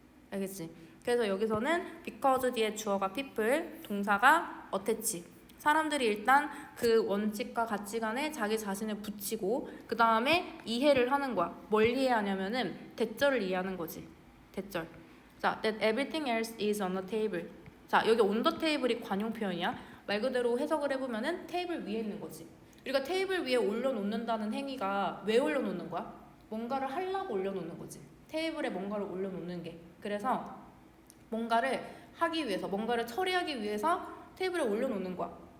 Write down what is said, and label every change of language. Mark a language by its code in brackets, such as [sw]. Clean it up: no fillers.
[ko] 알겠지? 그래서 여기서는 because 뒤에 주어가 people, 동사가 attach. 사람들이 일단 그 원칙과 가치관에 자기 자신을 붙이고 그 다음에 이해를 하는 거야. 뭘 이해하냐면은 대절을 이해하는 거지. 대절. [en] 자, that everything else is on the table. [ko] 자, 여기 on the table이 관용 표현이야. 말 그대로 해석을 해보면은 테이블 위에 있는 거지. 우리가 테이블 위에 올려놓는다는 행위가 왜 올려놓는 거야? 뭔가를 하려고 올려놓는 거지. 테이블에 뭔가를 올려놓는 게. 그래서 뭔가를 하기 위해서, 뭔가를 처리하기 위해서 테이블에 올려놓는 거야.